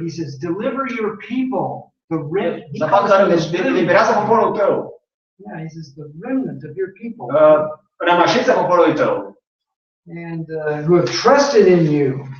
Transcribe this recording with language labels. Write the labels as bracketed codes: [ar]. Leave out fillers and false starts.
[en] He says, deliver your people. [ro] Să facă eliberează poporul tău. [en] Yeah, he says the remnant of your people. [ro] Rămășița poporului tău. [en] And who have trusted in you.